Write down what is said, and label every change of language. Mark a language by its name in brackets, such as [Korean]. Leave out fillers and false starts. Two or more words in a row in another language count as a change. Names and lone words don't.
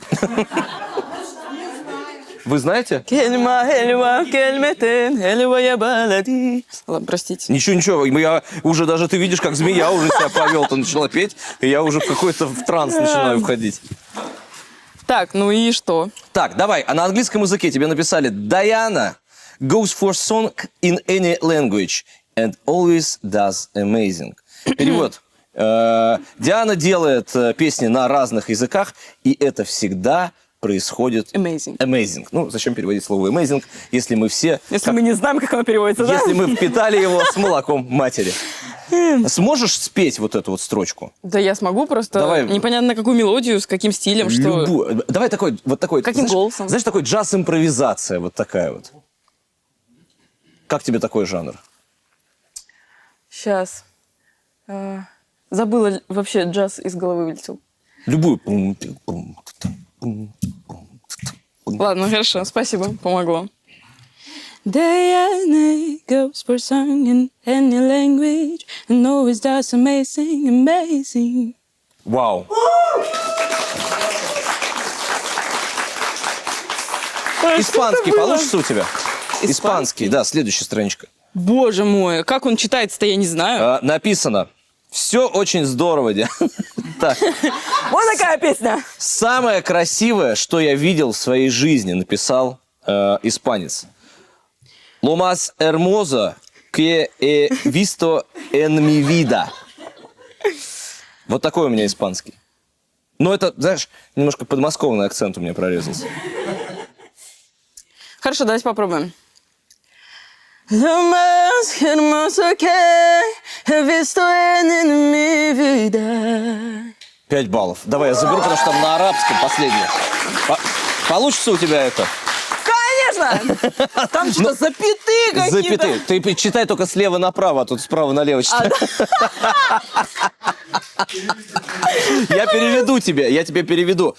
[Russian] Вы знаете? Ладно, простите. Ничего, я уже даже, ты видишь, как змея уже себя повел, ты начала петь, и я уже в какой-то в транс начинаю входить. Так, ну и что? Так, давай, а на английском языке тебе написали [English] Diana goes for song in any language and always does amazing. [Russian] Перевод. Диана делает песни на разных языках, и это всегда происходит... Amazing. Amazing. Ну, зачем переводить слово amazing, если мы все... Если мы не знаем, как оно переводится, да? Если мы впитали его с молоком матери. Сможешь спеть вот эту вот строчку? Да я смогу, просто Давай. непонятно на какую мелодию, с каким стилем, что... Любую. Давай такой, вот такой... Каким голосом? Знаешь, такой джаз-импровизация, вот такая вот. Как тебе такой жанр? Сейчас. Забыла, вообще джаз из головы вылетел. Любую. Ладно, хорошо, спасибо, помогло. [English] Diana goes for song in any language and always does amazing, amazing. [Russian] Вау. Испанский получится у тебя? Испанский, да, следующая страничка. Боже мой, как он читается-то, я не знаю. Написано: все очень здорово, Диана. Так. Вот такая песня. Самое красивое, что я видел в своей жизни, написал испанец. [Spanish] Lo más hermoso que he visto en mi vida. [Russian] Вот такой у меня испанский. Но это, знаешь, немножко подмосковный акцент у меня прорезался. Хорошо, давайте попробуем. [Spanish] Lo más hermoso que he visto en mi vida. [Russian] 5 баллов. Давай я заберу, потому что там на арабском последнее. Получится у тебя это? Конечно! Там что-то запятые какие-то. Запятые. Ты читай только слева направо, а тут справа налево читай. Я переведу тебе, я тебе переведу.